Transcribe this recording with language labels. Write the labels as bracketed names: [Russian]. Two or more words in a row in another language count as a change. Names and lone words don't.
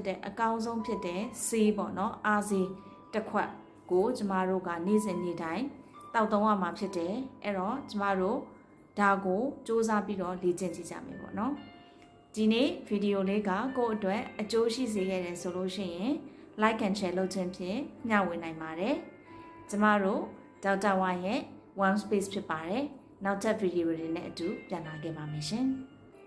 [Burmese] တဲ့အကောင်းဆုံးဖြစ်တဲ့ဆေးပေါ့နော်အားဆေးတစ်ခွက်ကိုကျမတို့ကနေ့စဉ်နေ့တိုင်းတောက်သုံးရမှာဖြစ်တယ်အဲ့တော့ကျမတို့ဒါကိုစူးစမ်းပြီးတော့လေ့ကျင့်ကြည့်ကြမယ်ပေါ့နော်ဒီနေ့ဗီဒီယိုလေးကကိုယ့်အတွက်အကျိုးရှိစေခဲ့တယ်ဆိုလို့ရှိရင် [English] like and share [Burmese] လုပ်ခြင်းဖြင့်မျှဝေနိုင်ပါတယ်ကျမတို့ဒေါက်တာဝါရဲ့ One Space ဖြစ်ပါတယ်နောက်ထပ်ဗီဒီယိုတွေနဲ့အတူပြန်လာခဲ့ပါမယ်ရှင်